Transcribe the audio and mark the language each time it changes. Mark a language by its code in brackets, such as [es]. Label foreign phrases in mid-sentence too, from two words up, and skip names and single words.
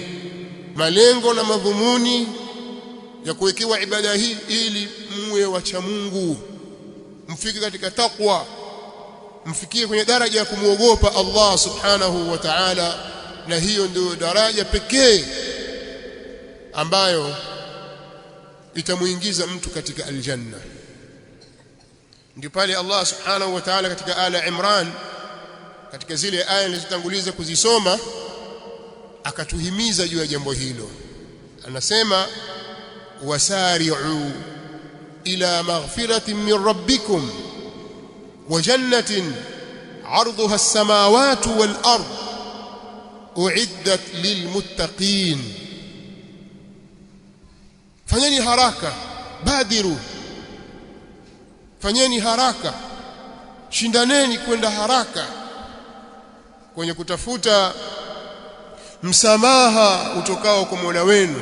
[sw] Malengo na madhumuni ya kuwekewa ibada hii ili muwe wacha Mungu, mfike katika taqwa, mfikie kwenye daraja ya kumuogopa Allah [ar] سبحانه وتعالى, [sw] na hiyo ndio daraja pekee ambayo itamuingiza mtu katika aljanna. Ndio pale Allah [ar] سبحانه وتعالى [sw] katika Ala Imran, katika zile aya nilizotanguliza kuzisoma, akatuhimiza juu ya jambo hilo. [ar] Anasema وسارعوا إلى مغفرة من ربكم وجنة عرضها السماوات والأرض أعدت للمتقين. [sw] Fanyeni haraka, badiru, fanyeni haraka, shindaneni kwenda haraka kwenye kutafuta msamaha utokao kwa Mola wenu.